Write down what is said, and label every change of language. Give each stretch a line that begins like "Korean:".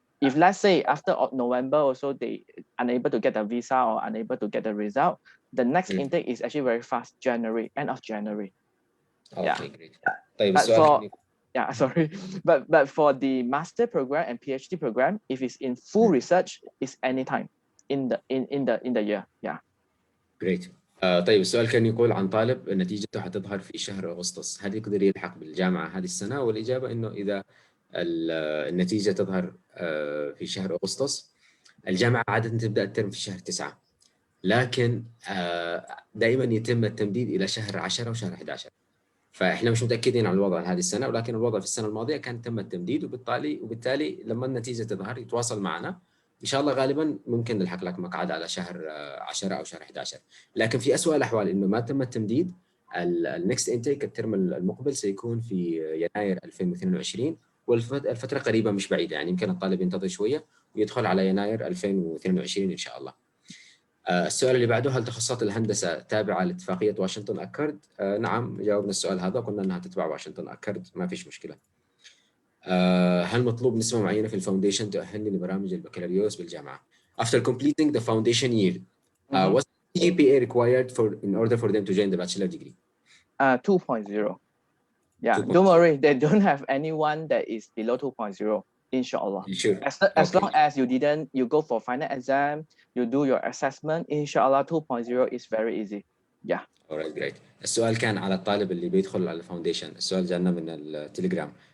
English: If let's say after November also they unable to get the visa or unable to get the result, the next intake is actually very fast, January, end of January. Okay, great.
Arabic: طيب
English: yeah, sorry, but for the master program and PhD program, if it's in full research, it's anytime in the year. Yeah. Great.
Arabic: طيب السؤال كان يقول عن طالب نتيجته حتظهر في شهر أغسطس، هل يقدر يلحق بالجامعة هذه السنة؟ والإجابة إنه إذا النتيجة تظهر في شهر أغسطس، الجامعة عادة تبدأ الترم في شهر 9، لكن دائما يتم التمديد إلى شهر 10 وشهر 11. فإحنا مش متأكدين عن الوضع هذه السنة، ولكن الوضع في السنة الماضية كان تم التمديد، وبالتالي لما النتيجة تظهر يتواصل معنا إن شاء الله. غالبا ممكن نلحق لك مقعد على شهر 10 أو شهر 11، لكن في أسوأ الأحوال إنه ما تم التمديد، النكست انتيك الترم المقبل سيكون في يناير 2022، والفترة قريبة مش بعيدة، يعني يمكن الطالب ينتظر شوية ويدخل على يناير 2022 إن شاء الله. السؤال اللي بعده، هل تخصصات الهندسة تابعة لاتفاقية واشنطن أكورد؟ نعم، جاوبنا السؤال هذا وقلنا أنها تتبع واشنطن أكورد، ما فيش مشكلة. هل مطلوب نسبة معينة في الفاونديشن تؤهلني لبرامج البكالوريوس بالجامعة؟
English: After completing the foundation year, what's the GPA required in order for them to join the bachelor degree? 2.0. Yeah, don't worry, they don't have anyone that is below 2.0. Inshallah. Sure. As long as you go for final exam, you do your assessment, inshallah 2.0 is very easy. Yeah. Alright, great.
Arabic: السؤال كان على الطالب اللي بيدخل على الفاونديشن، السؤال جانا من التليجرام.